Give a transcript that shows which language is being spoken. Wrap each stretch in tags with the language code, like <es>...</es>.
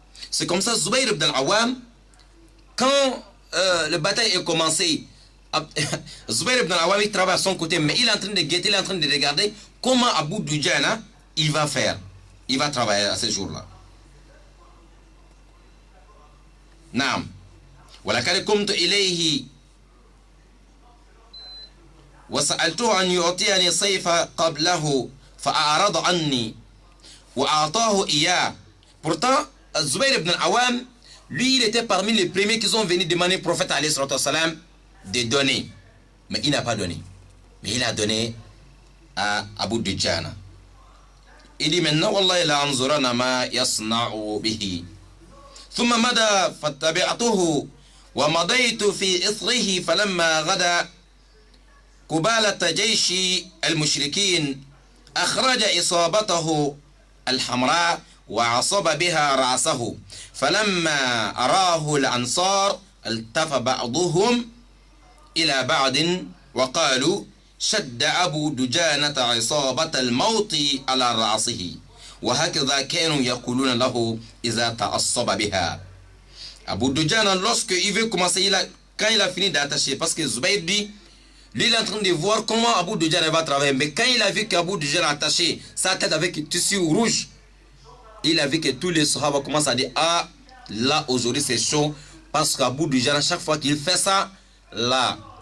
<fr>C'est comme ça, Zubayr ibn al-Awam, quand la bataille est commencée, Zubayr ibn al-Awam, il travaille à son côté, mais il est en train de guetter, il est en train de regarder comment Abu Dujana, il va faire. Il va travailler à ce jour-là.</fr> <ar>Naam. ولقد قمت إليه وسألته أن يعطيني سيف قبله فأعرض عني وأعطاه إياه.</ar> <fr>Pourtant, Zubayr ibn al-Awam, lui, il était parmi les premiers qui sont venus demander au prophète</fr> <ar>alayhi salatu wassalam</ar> <fr>de donner. Mais il n'a pas donné. Mais il a donné à Abu Dujana. Il dit maintenant,</fr> <ar>Wallahi la anzurana ma yasna'u bihi. ثم مدى فاتبعته ومضيت في إثره فلما غدا قبالة جيش المشركين أخرج إصابته الحمراء وعصب بها رأسه فلما أراه الأنصار التف بعضهم إلى بعض وقالوا شد أبو دجانة عصابة الموت على رأسه وهكذا كانوا يقولون له إذا تعصب بها.</ar> <fr>Abu Dujana, lorsqu'il veut commencer, quand il a fini d'attacher, parce que Zubayr dit, lui il est en train de voir comment Abu Dujana va travailler, mais quand il a vu qu'Abu Dujana a attaché sa tête avec un tissu rouge, il a vu que tous les sahaba commencent à dire, ah, là aujourd'hui c'est chaud, parce qu'Abu Dujana, chaque fois qu'il fait ça, là,</fr>